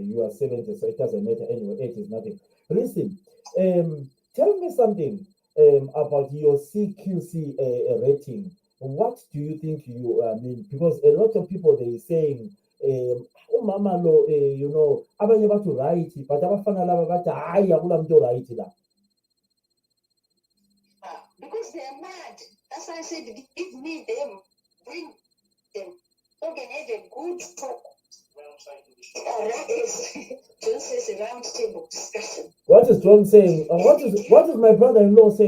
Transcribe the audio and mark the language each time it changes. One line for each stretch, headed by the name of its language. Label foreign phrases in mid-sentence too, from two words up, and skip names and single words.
English: You are 70, so it doesn't matter anyway. Age is nothing. Listen, tell me something about your CQC rating. What do you think you mean? Because a lot of people they saying, oh mama lo, you know,
North Ndebele: abanye bathi right, but abafana laba bathi hayi akula muntu right la.
English: Because they are mad. That's why I said, give me them, bring them. So can have a good talk. That is, John says a round table discussion. What is John saying? What is my brother-in-law saying?